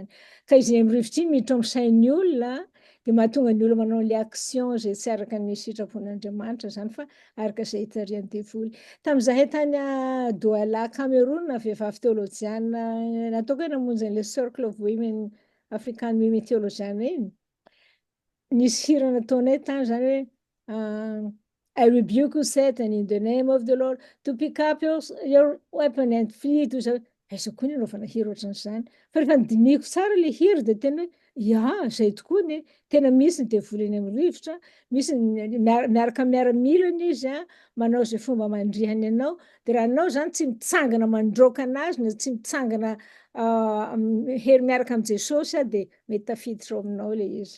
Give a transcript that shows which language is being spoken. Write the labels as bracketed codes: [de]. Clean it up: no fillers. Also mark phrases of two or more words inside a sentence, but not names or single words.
[mg] Ka izy eny amin'ny rivotra iny miditra amin'ny sain'ny olona dia mahatonga ny olona manao ilay action zay tsy araka ny sitrapon'Andriamanitra zany fa araka izay hitarian'ny devoly. Tamin'izahay tany Douala Cameroun vehivavy teolojiana nataoko hoe namonjy an'ilay Circle of Women African Women Theologiana iny. Nisy hira nataonay tany zany hoe [en] I rebuke you Satan in the name of the Lord to pick up your weapon and flee to the... [mg] Aiza koa ny anaovana hira ohatran'izany. Fa rehefa nidinihiko tsara ilay hira dia tena hoe zay tokoa ny tena misy ny devoly eny amin'ny rivotra, misy miaraka miaramilana izy manao izay fomba mandrihany anao, dia raha anao zany tsy mitsangana mandroaka anazy na tsy mitsangana hery miaraka amin'ny Jesosy dia mety tafiditra ao aminao ilay izy.